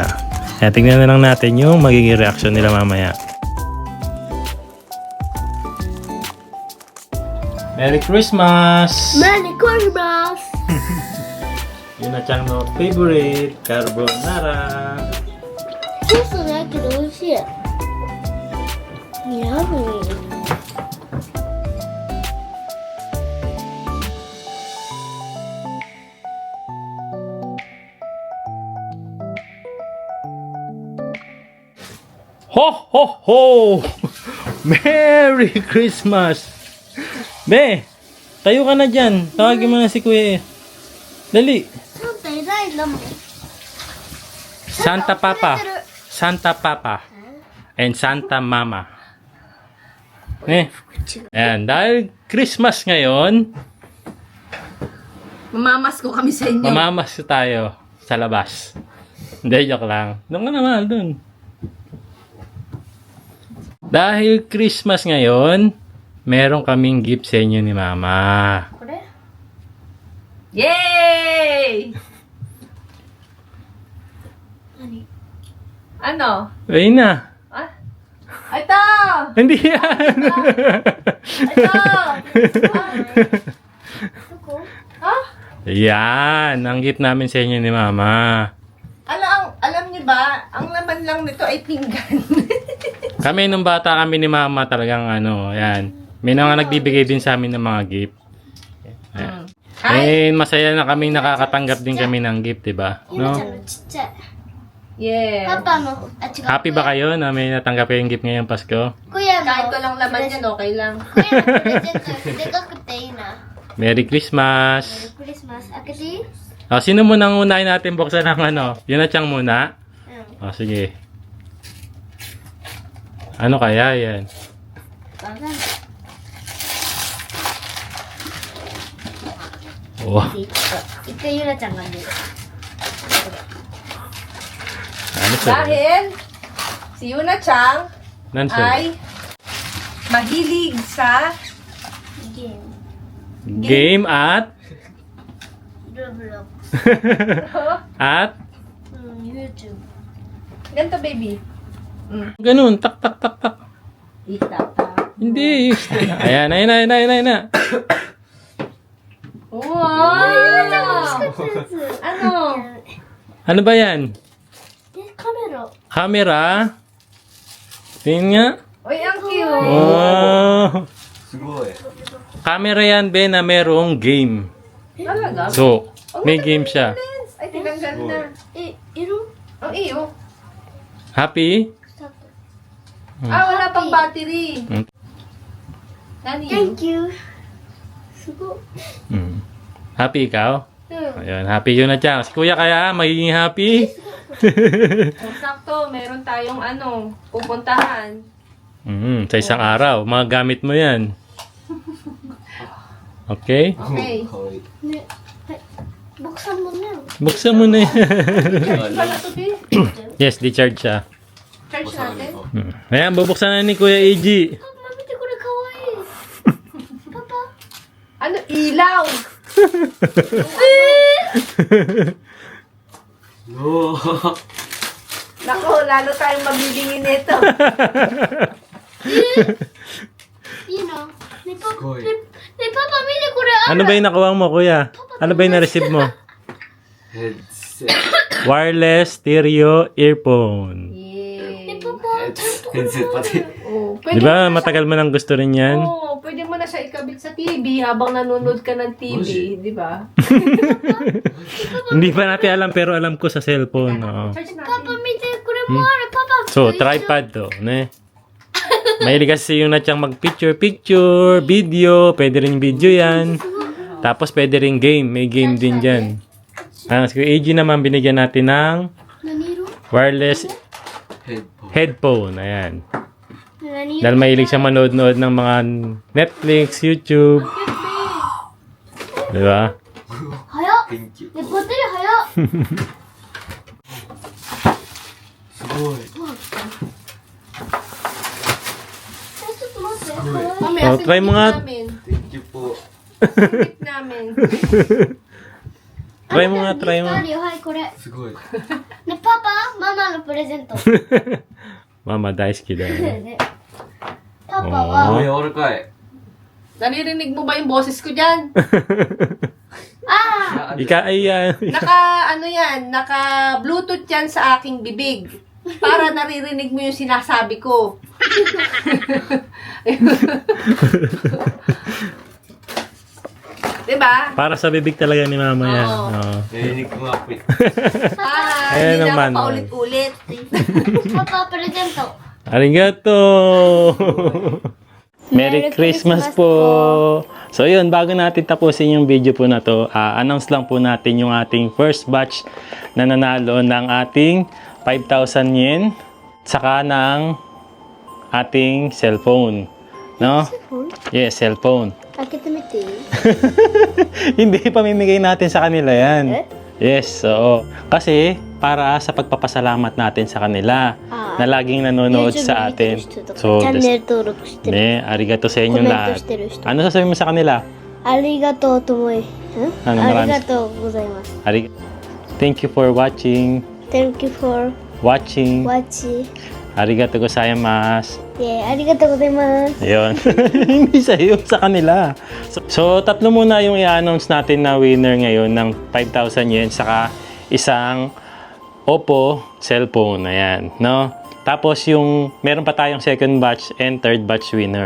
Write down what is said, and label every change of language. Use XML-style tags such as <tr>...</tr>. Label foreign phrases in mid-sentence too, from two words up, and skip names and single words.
<tl>Ayan, tingnan na lang natin yung magiging reaction nila mamaya.</tl> <en>Merry Christmas! Merry Christmas! Yuna Chang no favorite, carbonara.</en> <ja>ソースだけど美味しい。やぶ。</ja> <en>Ho ho ho! Merry Christmas!</en> <tl>Be, tayo ka na dyan. Tawagin mo na si Kuya. Dali.</tl> <ja>サンタ偉いんだもん。</ja> <en>Santa Papa. Santa Papa. And Santa Mama.</en> <tl>Ayan, dahil Christmas ngayon, Mamamas ko kami sa inyo. mamamas tayo sa labas. Hindi, joke lang. Doon ka naman, doon. Dahil Christmas ngayon, meron kaming gift sa inyo ni Mama.</tl> <ja>これ Yay! 何</ja> <tl>Ano? Ayun na. Ah? Ito! Hindi yan. Ito!</tl> <ja>どこ Ha?</ja> <tl>Yan, ang gift namin sa inyo ni Mama. Alam niyo ba, ang laman lang nito ay pinggan. Kami nung bata kami ni Mama talagang ano, yan. May mga nagbibigay din sa amin ng mga gift. Ayan. Hi! Eh, masaya na kami nakakatanggap din kami ng gift, diba?</tl> <ja>ゆなちゃ No? んのちっちゃい。</ja> <en>Yeah.</en> <ja>パパの、あ、違う。</ja> <tl>Happy ba kayo na may natanggap kayong gift ngayong Pasko?</tl> <ja>小屋の。</ja> <tl>Kahit ko lang laman yan, okay lang.</tl> <ja>小屋のプレゼントでかくていいな。</ja> <en>Merry</en> <ja>メリ</ja> <en>Christmas!</en> <ja>ークリスマス。開けていい？</ja> <tl>O, sino muna ang unahin natin buksan ng ano? Yun na Chang muna?</tl> <ja>うん。</ja> <tl>O, sige. Ano kaya yan?</tl> <ja>わかんない。 Oh, 一回ゆなちゃんが見る。</ja> <tl>ano sa? Dahil si Yuna Chang Nandiyan. ay mahilig sa</tl> <ja>ゲーム。</ja> <tl>Game at?</tl> <ja>ルブロック</ja> <tl>At?</tl> <ja>ス。うん、YouTube。</ja> <tl>ganito, baby. Ganun, tak tak tak tak. Itata. Hindi. Ayan, ayan, ayan, ayan, ayan. Wow! Ano? Ano ba yan?</tl> <ja>で、カメラ。</ja> <tl>Camera? Tingnan nga. Uy, ang cute. Wow. Camera yan, Ben, na merong game. Talaga? So, may game siya. Ay, tinanggal na.</tl> <ja>え、色</ja> <tl>Ang iyo. Happy?</tl> <ja>スタート。</ja> <tl>Wala pang battery. Hmm.</tl> <ja>Nani?</ja> <en>Thank you.</en> <ja>すごい。</ja> <tl>Mm. Happy ikaw?</tl> <ja>うん。</ja> <tl>Ayun, happy yun na Chang. Si Kuya kaya, magiging happy? Kung sakto, meron tayong pupuntahan. Sa isang araw, mga gamit mo yan. Okay? Okay.</tl> <ja>ね、はい。僕さんもね。</ja> <tl>Buksan mo na yan. Charge pala to, be. Yes, di-charge siya. Charge natin. Ayan, bubuksan na ni Kuya AG.</tl> <ja>パパ見てこれかわいい。パパ。</ja> <tl>Ano? Ilaw! Nako, lalo tayong mabibingin nito.</tl> <ja>いいな。ね、パパ。ね、パパ見てこれ。</ja> <tl>Ano ba yung nakuha mo, Kuya? Ano ba yung na-receive mo? Headset.</tl> <en>Wireless stereo earphone.</en> <tl>Yay.</tl> <ja>ね、パパ。</ja> <tl>Headset pati. Oh, Di ba matagal mo nang gusto rin yan? Oo, pwede mo na siya ikabit sa TV habang nanonood ka ng TV, di ba? Hindi pa natin alam pero alam ko sa cellphone. Oo. Charge natin.</tl> <ja>パパ見て、これもある。パパ。</ja> <tl>So, tripod to. Ne? Mahilig kasi yung natyang mag-picture, video. Pwede rin video yan. Tapos pwede rin game. May game din dyan. Si AG naman binigyan natin ng</tl> <ja>何色？</ja> <tl>wireless Headphone. headphone. Ayan.</tl> <ja>何色？</ja> <tl>Dahil mahilig siya manood-nood ng mga Netflix, YouTube. Diba?</tl> <ja>早っ。</ja> <en>Thank you.</en> <ja>ね、バッテリー早っ。すごい。ちょっと待って。</ja> <tl>Mamaya, Oh, try mo nga. namin. Thank you po. Pinipit namin. Try mo nga, try mo.</tl> <ja>あるよ、はい、これ。ね、すごい。パパ、ママのプレゼント。 Mama, 大好きだよね。ねパパあは、柔らかい。</ja> <tl>Naririnig mo ba yung boses ko dyan?</tl> <ja>あ</ja> <tl>Naka, ano yan, naka Bluetooth yan sa aking bibig. Para naririnig mo yung sinasabi ko. Diba? Para sa bibig talaga ni Mama yan. Oo. Oo. Narinig ko nga po eh. Para Ayan hindi na naman, ako paulit-ulit.</tl> <ja>パパ、プレゼント。</ja> <en>Arigato! Merry Christmas po!</en> <tl>So yun, bago natin tapusin yung video po na to, announce lang po natin yung ating first batch na nanalo ng ating 5,000 yen saka ng ating cellphone. No? Yes, cellphone.</tl> <ja>開けてみていい？</ja> <tl>Hindi, pamimigay natin sa kanila yan. Eh? Yes, oo. Kasi para sa pagpapasalamat natin sa kanila Ah. na laging nanonood sa atin. So,</tl> <ja>チャンネル登録してる。</ja> <tl>ne, arigato sa inyong</tl> <ja>コメント</ja> <tl>lahat.</tl> <ja>してる人。</ja> <tl>Ano sasabihin mo sa kanila?</tl> <ja>ありがとうともい。</ja> <tl>Ano,</tl> <ja>あ</ja> <tl>marami-</tl> <ja>りがとうございます。</ja> <en>Thank you for watching. Thank you for Watching. watching.</en> <ja>ありがとうございます. Yeah, ありがとうございます。</ja> <tl>Ayun. Hindi sa iyo, sa kanila. So, tatlo muna yung i-announce natin na winner ngayon ng 5,000 yen saka isang Oppo cellphone. Ayan, no? Tapos yung meron pa tayong</tl> <en>second batch and third batch winner.</en>